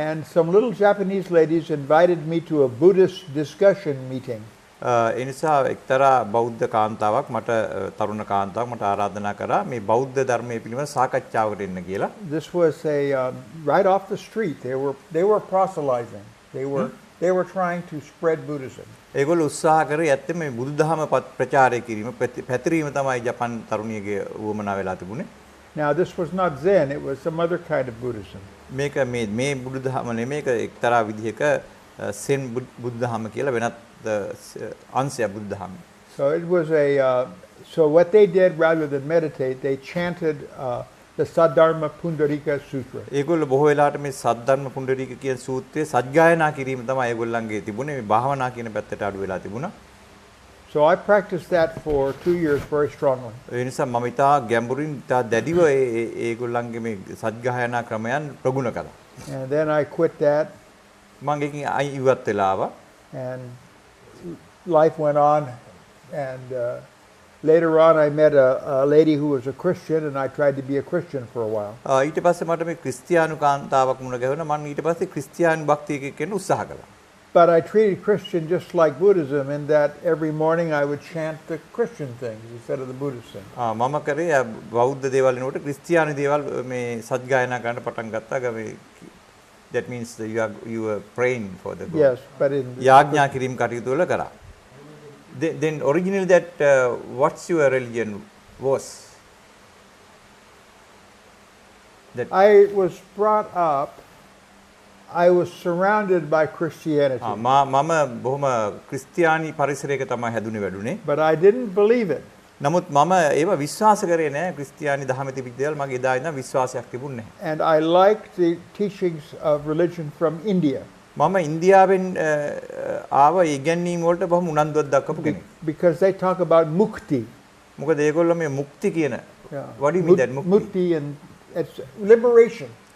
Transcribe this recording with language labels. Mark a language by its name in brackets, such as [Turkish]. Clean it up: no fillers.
[English] And some little Japanese ladies invited me to a Buddhist discussion meeting. [Sinhala] ඒ නිසා එක්තරා බෞද්ධ කාන්තාවක් තරුණ කාන්තාවක් මට ආරාධනා කරා මේ බෞද්ධ ධර්මයේ පිළිබඳ සාකච්ඡාවකට එන්න කියලා. [English] This was right off the street. They were proselytizing. They were trying to spread Buddhism. [Sinhala] ඒගොල්ලෝ උත්සාහ කරේ ඇත්තම මේ බුදුදහම ප්‍රචාරය කිරීම පැතිරීම තමයි ජපාන් තරුණියගේ උවමනා වෙලා තිබුණේ. [English] Now this was not Zen, it was some other kind of Buddhism. [Sinhala] මේක මේ බුදුදහම නෙමෙයි මේක එක්තරා විදිහක සෙන් බුදුදහම කියලා වෙනත් අංශය බුදුදහම. [English] So it was so what they did rather than meditate, they chanted the Saddharma Pundarika Sutra. [Sinhala] ඒගොල්ලෝ බොහෝ වෙලාවට මේ සද්ධර්ම පුණ්ඩරීක කියන සූත්‍රයේ සජ්ජායනා කිරීම තමයි ඒගොල්ලන්ගේ තිබුණේ. මේ භාවනා කියන පැත්තට අඩු වෙලා තිබුණා. [English] So I practiced that for 2 years very strongly. [Sinhala] ඒ නිසා මම ඉතා ගැඹුරින් ඉතා දැඩිව ඒගොල්ලන්ගේ මේ සජ්ජායනා ක්‍රමයන් ප්‍රගුණ කළා. [English] And then I quit that. [Sinhala] මම ඒකෙන් ඉවත් වෙලා ආවා. [English] And life went on, and later on I met a lady who was a Christian, and I tried to be a Christian for a while. [Sinhala] ඊට පස්සේ මට මේ ක්‍රිස්තියානු කාන්තාවක් මුණ ගැහුණා. මම ඊට පස්සේ ක්‍රිස්තියානි භක්තියක වෙන්න උත්සාහ කළා. [English] But I treated Christian just like Buddhism in that every morning I would chant the Christian things instead of the Buddhist things. [Sinhala] මම කරේ බෞද්ධ දේවල් වෙනකොට ක්‍රිස්තියානි දේවල් මේ සත්ගායනා කරන්න පටන් ගත්තා. [English] That means that you are praying for the God. Yes, but in [Sinhala] යාඥා කිරීම කටයුතු වල කරා. [English] Then originally that what's your religion was? That I was brought up, I was surrounded by Christianity. [Sinhala] මම බොහොම ක්‍රිස්තියානි පරිසරයක තමයි හැදුනේ වැඩුනේ. [English] But I didn't believe it. [Sinhala] නමුත් මම ඒව විශ්වාස කරේ නෑ. ක්‍රිස්තියානි දහමේ තිබිච්ච දේවල් මගේ එදා ඉඳන් විශ්වාසයක් තිබුණේ නැහැ. [English] And I liked the teachings of religion from India. [Sinhala] මම ඉන්දියාවෙන් ආව ඉගැන්වීම් වලට බොහොම උනන්දුවක් දක්වපු කෙනෙක්. [English] Because they talk about mukti. [Sinhala] මොකද ඒගොල්ලෝ මේ මුක්ති කියන [English] what do you mean that mukti and it's liberation.